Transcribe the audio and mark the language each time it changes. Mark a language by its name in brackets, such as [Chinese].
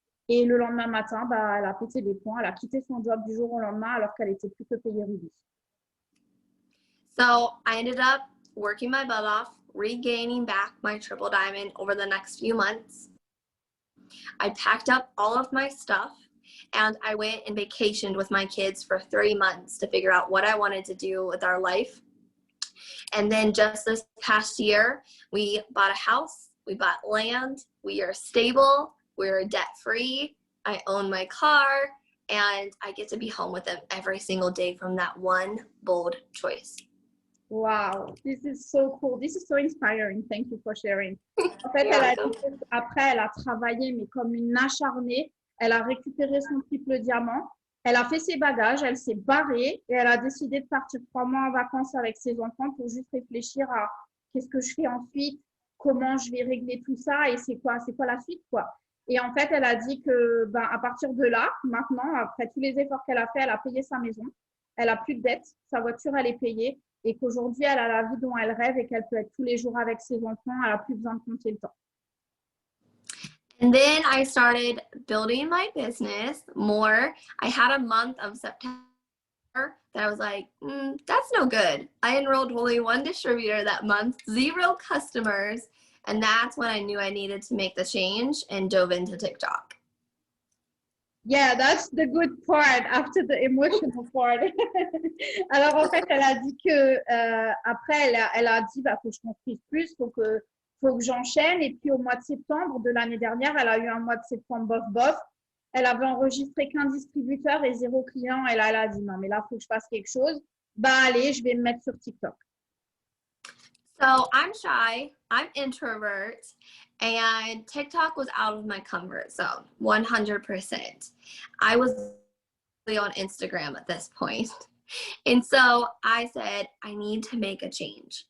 [French] Et le lendemain matin, elle a pété des plombs. Elle a quitté son job du jour au lendemain alors qu'elle était plus que payée Ruby. [English] So I ended up working my butt off, regaining back my triple diamond over the next few months. I packed up all of my stuff and I went and vacationed with my kids for 3 months to figure out what I wanted to do with our life. And then just this past year, we bought a house, we bought land, we are stable, we're debt-free, I own my car, and I get to be home with them every single day from that one bold choice. Wow, this is so cool. This is so inspiring. Thank you for sharing. [French] En fait, après, elle a travaillé, mais comme une acharnée. Elle a récupéré son triple diamant. Elle a fait ses bagages, elle s'est barrée et elle a décidé de partir 3 mois en vacances avec ses enfants pour juste réfléchir à qu'est-ce que je fais ensuite, comment je vais régler tout ça et c'est quoi la suite, quoi. Et en fait, elle a dit que, à partir de là, maintenant, après tous les efforts qu'elle a fait, elle a payé sa maison. Elle a plus de dettes, sa voiture, elle est payée. Et qu'aujourd'hui, elle a la vie dont elle rêve et qu'elle peut être tous les jours avec ses enfants. Elle n'a plus besoin de compter le temps. [English] And then I started building my business more. I had a month of September that I was like, that's no good. I enrolled only 1 distributor that month, 0 customers. And that's when I knew I needed to make the change and dove into TikTok. Yeah, that's the good part after the emotional part. [French] Alors, en fait, elle a dit que après, elle a dit, faut que je construise plus, faut que j'enchaîne. Et puis, au mois de septembre de l'année dernière, elle a eu un mois de septembre bof. Elle avait enregistré qu'un distributeur et 0 client. Et là, elle a dit, non, mais là, faut que je fasse quelque chose. Allez, je vais me mettre sur TikTok. [English] So I'm shy, I'm introvert, and TikTok was out of my comfort zone, 100%. I was on Instagram at this point. And so I said, I need to make a change.